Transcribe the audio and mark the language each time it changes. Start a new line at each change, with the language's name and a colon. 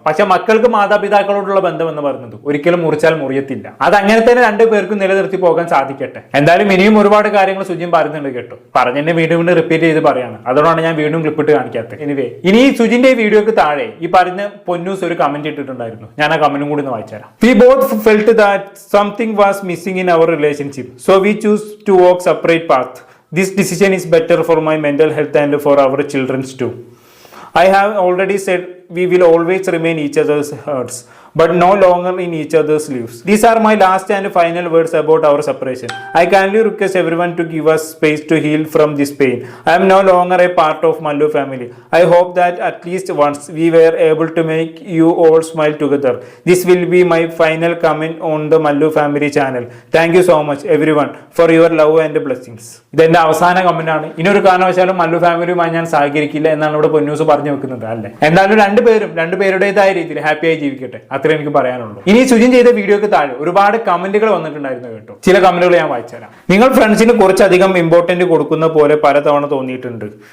Malayalam: പക്ഷെ മക്കൾക്ക് മാതാപിതാക്കളോടുള്ള ബന്ധം എന്ന് പറയുന്നത് ഒരിക്കലും മുറിച്ചാൽ മുറിയത്തില്ല. അത് അങ്ങനെ തന്നെ രണ്ടുപേർക്കും നിലനിർത്തി പോകാൻ സാധിക്കട്ടെ. എന്തായാലും ഇനിയും ഒരുപാട് കാര്യങ്ങൾ സുജിൻ പറയുന്നുണ്ട് കേട്ടോ. പറഞ്ഞെന്നെ വീണ്ടും വീണ്ടും റിപ്പീറ്റ് ചെയ്ത് പറയാണ്. അതുകൊണ്ടാണ് ഞാൻ വീണ്ടും ക്ലിപ്പിട്ട് കാണിക്കാത്തത്. ഇനി ഈ സുജിന്റെ വീഡിയോക്ക് താഴെ ഈ പറഞ്ഞ പൊന്നൂസ് ഒരു കമന്റ് ഇട്ടിട്ടുണ്ടായിരുന്നു. ഞാൻ ആ കമന്റും കൂടി ഒന്ന് വായിച്ചുതരാം.
English: We both felt that something was missing in our relationship, so we choose to walk separate paths. This decision is better for my mental health and for our children's too. I have already said we will always remain each other's hearts, but no longer in each other's lives. These are my last and final words about our separation. I kindly request everyone to give us space to heal from this pain. I am no longer a part of Mallu family. I hope that at least once we were able to make you all smile together. This will be my final comment on the Mallu family channel. Thank you so much everyone for your love and blessings.
Malayalam: ഇതെന്റെ അവസാന comment ആണ്. ഇനി ഒരു കാരണവശാലും മല്ലു ഫാമിലിയുമായി ഞാൻ സഹകരിക്കില്ല എന്നാണ് ഇവിടെ പൊന്നൂസ് പറഞ്ഞു വെക്കുന്നത് അല്ലേ. എന്തായാലും രണ്ടുപേരുടേതായ രീതിയിൽ ഹാപ്പിയായി ജീവിക്കട്ടെ, അത്രേ എനിക്ക് പറയാനുള്ളൂ. ഇനി സുജിൻ ചെയ്ത വീഡിയോക്ക് താഴെ ഒരുപാട് കമന്റുകൾ വന്നിട്ടുണ്ടായിരുന്നു കേട്ടോ. ചില കമന്റുകൾ ഞാൻ വായിച്ചുതരാം. നിങ്ങൾ ഫ്രണ്ട്സിന് കുറച്ചധികം ഇമ്പോർട്ടന്റ് കൊടുക്കുന്ന പോലെ പലതവണ തോന്നിയിട്ടുണ്ട്.